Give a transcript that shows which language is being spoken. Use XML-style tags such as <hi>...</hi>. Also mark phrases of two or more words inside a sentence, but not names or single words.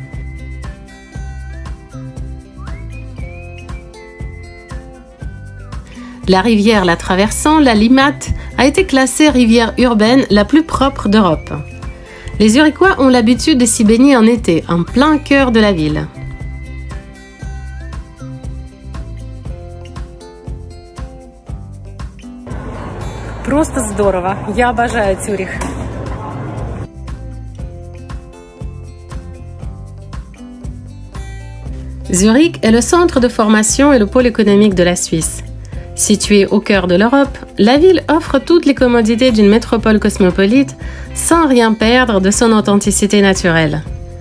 <fr>La rivière la traversant, la Limmat, a été classée rivière urbaine la plus propre d'Europe. Les Zurichois ont l'habitude de s'y baigner en été, en plein cœur de la ville.</fr> <ru>Просто здорово. Я обожаю Цюрих.</ru> <fr>Zurich est le centre de formation et le pôle économique de la Suisse. Située au cœur de l'Europe, la ville offre toutes les commodités d'une métropole cosmopolite sans rien perdre de son authenticité naturelle.</fr>